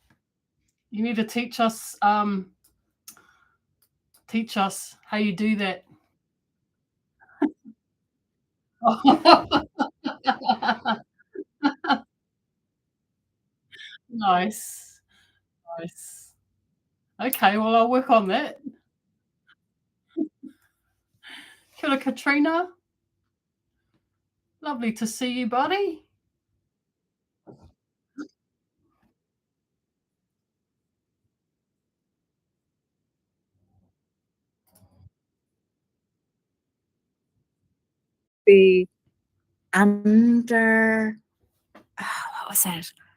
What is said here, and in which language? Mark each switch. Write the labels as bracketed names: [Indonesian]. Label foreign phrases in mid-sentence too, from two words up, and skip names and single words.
[English] You need to teach us how you do that. Nice. Nice. Okay, well, I'll work on that. [Māori] Kia ora, Katrina. [English] Lovely to see you, buddy. Be under what was that?